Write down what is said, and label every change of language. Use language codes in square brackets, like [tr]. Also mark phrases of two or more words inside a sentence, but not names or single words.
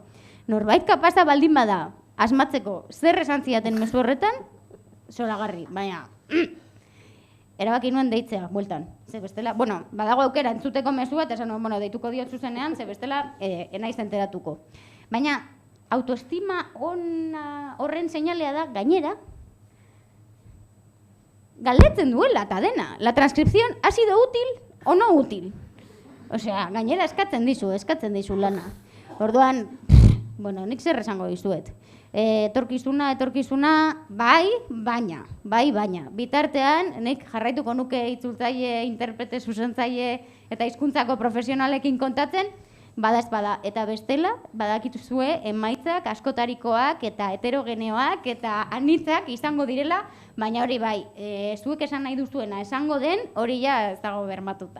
[eu] Norbait kapaza baldin bada, asmatzeko zer esan zidaten mezu horretan, zoragarri, baina erabaki nuen deitzea, bueltan. Ze bestela, bueno, badago aukera entzuteko mezua, eta esan nuen, bueno, deituko diot zuzenean, ze bestela enaiz enteratuko. Baina, autoestima horren seinalea da, gainera, galdetzen duela eta dena. [es] La transcripción ha sido útil o no útil? [eu] Osea, gainera eskatzen dizu lana. Orduan, bueno, nik zer esango dizuet. Etorkizuna, bai, baina. Bitartean, nik jarraituko nuke itzultzaile, interprete, zuzentzaile eta hizkuntzako profesionalekin kontatzen, bada ez bada, eta bestela, badakituzue emaitzak askotarikoak eta heterogeneoak eta anitzak izango direla, baina hori bai, zuek esan nahi duzuena esango den, hori ja ez dago bermatuta.